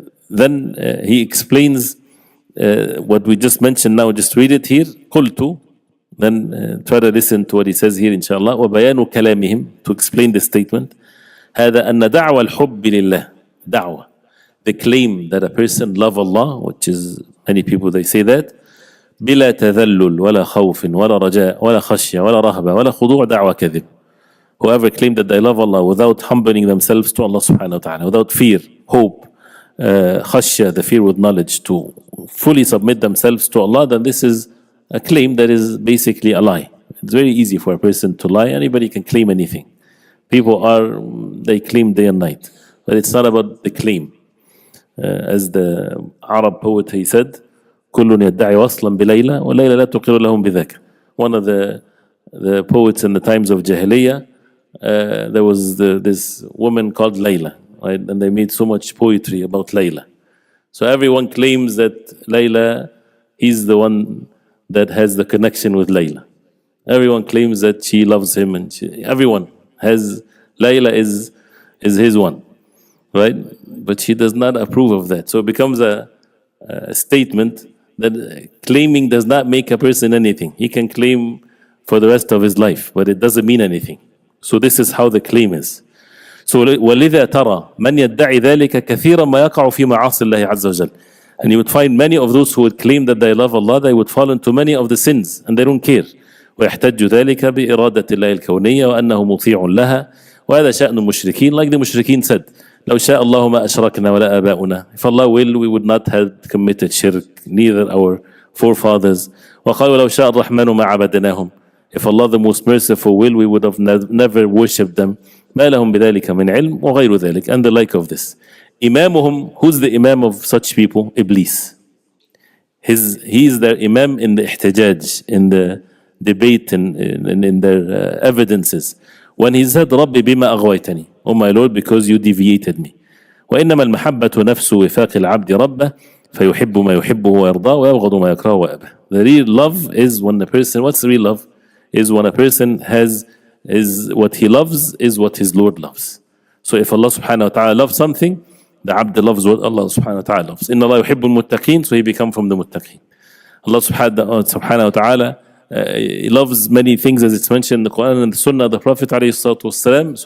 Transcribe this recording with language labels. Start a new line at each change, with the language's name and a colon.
English: Then he explains what we just mentioned now. Just read it here.
Arabic: قلت.
English: Then try to listen to what he says here, inshallah.
Arabic: وبيان كلامهم,
English: to explain the statement.
Arabic: هذا أن دعوة الحب لله. دعوة.
English: The claim that a person love Allah, which is many people they say that.
Arabic: بلا تذلل ولا خوف ولا رجاء ولا خشية ولا رهبة ولا خضوع دعوة كذب.
English: Whoever claim that they love Allah without humbling themselves to Allah subhanahu wa ta'ala, without fear, hope, khashya, the fear with knowledge, to fully submit themselves to Allah, then this is a claim that is basically a lie. It's very easy for a person to lie. Anybody can claim anything. They claim day and night. But it's not about the claim. As the Arab poet, he said,
Arabic: كل يدعي وصلا بليلى وليلى لا تقر لهم بذاك.
English: One of the poets in the times of Jahiliyyah, there was this woman called Layla, right? And they made so much poetry about Layla. So everyone claims that Layla, he's the one that has the connection with Layla. Everyone claims that she loves him, and everyone has Layla is his one, right? But she does not approve of that. So it becomes a statement that claiming does not make a person anything. He can claim for the rest of his life, but it doesn't mean anything. So this is how the claim is.
Arabic: So وَلِذَا تَرَى مَنْ يَدَّعِ ذَلِكَ كَثِيرًا مَا يَقَعُ فِي مَعَاصِ اللَّهِ عَزَّ وَجَلَّ.
English: And you would find many of those who would claim that they love Allah, they would fall into many of the sins, and they don't care.
Arabic: ويحتج ذلك بإرادة الله الكونية وأنه مطيع لها وهذا شأن المشركين.
English: Like the mushrikeen said,
Arabic: لو شاء الله ما أشركنا ولا آباؤنا.
English: If Allah will, we would not have committed shirk, neither our forefathers.
Arabic: وقالوا لو شاء الرحمن ما عبدناهم.
English: If Allah the most merciful will, we would have never worshipped them.
Arabic: ما لهم بذلك من علم وغير ذلك,
English: and the like of this. Imamuhum, who's the imam of such people? Iblis. He is their imam in the ihtijaj, in the debate, in their evidences. When he said,
Arabic: رَبِّ بِمَا أَغْوَيْتَنِي,
English: oh my Lord, because you deviated me.
Arabic: وإنما المحبة نفس وفاق العبد ربه فيحب ما يحبه ويرضاه ويبغض ما يكرهه ويأبه.
English: The real love is when the person, what's real love? Is when a person is what he loves is what his Lord loves. So if Allah subhanahu wa ta'ala loves something, the abd loves what Allah subhanahu wa ta'ala loves.
Arabic: إن الله يحب المتقين,
English: so he become from the muttaqin. Allah subhanahu wa ta'ala he loves many things as it's mentioned in the Quran and the Sunnah of the Prophet alayhi salatu wasalam.